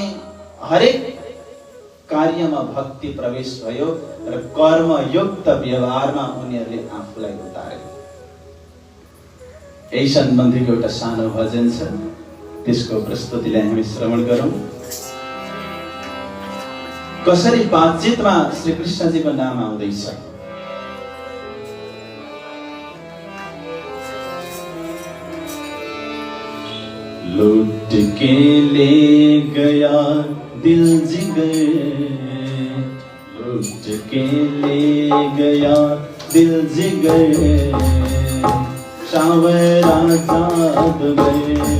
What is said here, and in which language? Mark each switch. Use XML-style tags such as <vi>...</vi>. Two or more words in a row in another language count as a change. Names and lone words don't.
<ne>हरेक कार्यमा भक्ति प्रवेश भयो र कर्मयुक्त व्यवहारमा उनीहरूले आफूलाई उतारे। यही सम्बन्धीको एउटा सानो भजन छ, त्यसको प्रस्तुतिलाई हामी श्रवण गरौँ। कसरी बातचितमा श्री कृष्णजीको नाम आउँदैछ।</ne> <hi>लूट के ले गया दिल जिगर, लूट के ले गया दिल जिगर, सावरा चाँद गए।</hi>